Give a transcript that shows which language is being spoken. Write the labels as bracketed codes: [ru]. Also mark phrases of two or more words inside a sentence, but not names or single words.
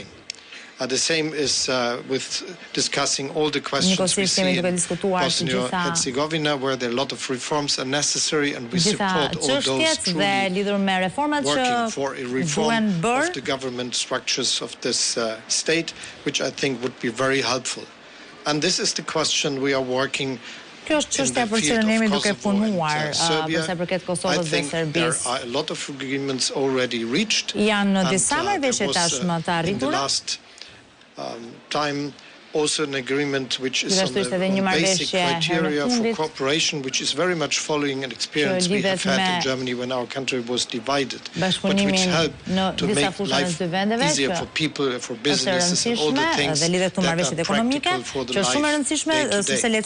[en] The same is with discussing all the questions we see in Bosnia-Herzegovina, where there are a lot of reforms are necessary, and we support all those truly working for a reform of the government structures of this state, which I think would be very helpful. And this is the question we are working [sq] Kjo është çështja për cilën jemi duke punuar për sa i përket Kosovës dhe Serbisë. [en] There are a lot of agreements already reached. [sq] Janë disa marrëveshje tashmë të arritura. [en] Time also an agreement which is on the basic criteria for cooperation, which is very much following an experience we have had in Germany when our country was divided, but which helped to make life easier for people, for businesses, and all the things that are practical for the life day-to-day.